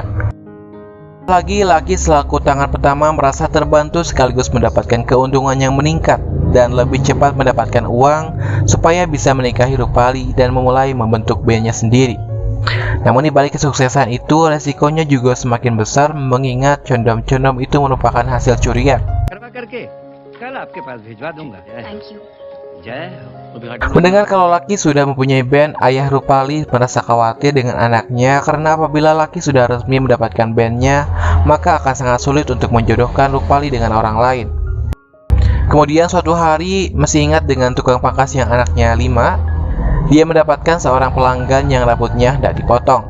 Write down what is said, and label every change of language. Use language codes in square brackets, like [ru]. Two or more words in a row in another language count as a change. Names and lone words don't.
[id] Laki selaku tangan pertama merasa terbantu sekaligus mendapatkan keuntungan yang meningkat dan lebih cepat mendapatkan uang supaya bisa menikahi Rupali dan memulai membentuk bandnya sendiri. Namun di balik kesuksesan itu, resikonya juga semakin besar mengingat condom-condom itu merupakan hasil curian. [hi] करवा करके कल आपके पास भिजवा दूंगा। [en] Thank you. [hi] जय [id] Mendengar kalau Lucky sudah mempunyai band, ayah Rupali merasa khawatir dengan anaknya karena apabila Lucky sudah resmi mendapatkan bandnya, maka akan sangat sulit untuk menjodohkan Rupali dengan orang lain. Kemudian suatu hari, masih ingat dengan tukang pangkas yang anaknya 5, dia mendapatkan seorang pelanggan yang rambutnya tidak dipotong.